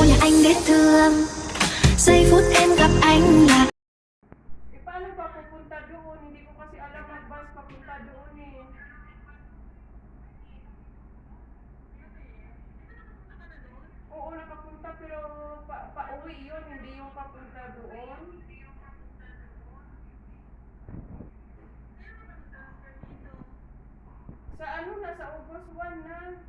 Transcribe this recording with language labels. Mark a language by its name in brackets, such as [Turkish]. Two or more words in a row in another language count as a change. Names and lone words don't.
[Vietnamese] anh biết thương. Giây phút em gặp anh là [Filipino] Paano ba pupunta doon? Hindi ko kasi alam mag-bus papunta doon eh. Oo, nakapunta pero pa-uwi yun, hindi yung papunta doon. Sa ano na, sa August 1 na.